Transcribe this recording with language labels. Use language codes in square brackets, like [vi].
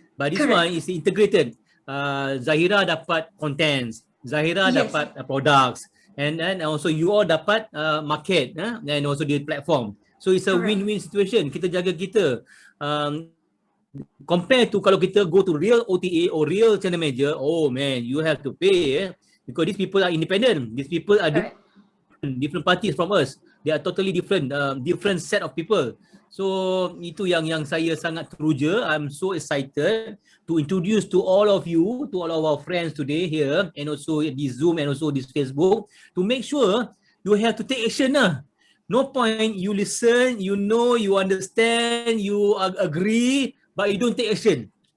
[en] But this one is integrated. Zahira dapat contents, Zahira dapat products, and then also you all dapat market and also the platform. So it's a win-win situation. [ms] Kita jaga kita. [en] Compare to [ms] kalau kita [en] go to real OTA or real channel manager, oh man, you have to pay because these people are independent. These people are different parties from us. They are totally different, different set of people. [ms] So itu yang saya sangat teruja. [en] I'm so excited to introduce to all of you, to all of our friends today here, and also this Zoom and also this Facebook, to make sure you have to take action lah. No point you listen, you know, you understand, you agree, but you don't take action.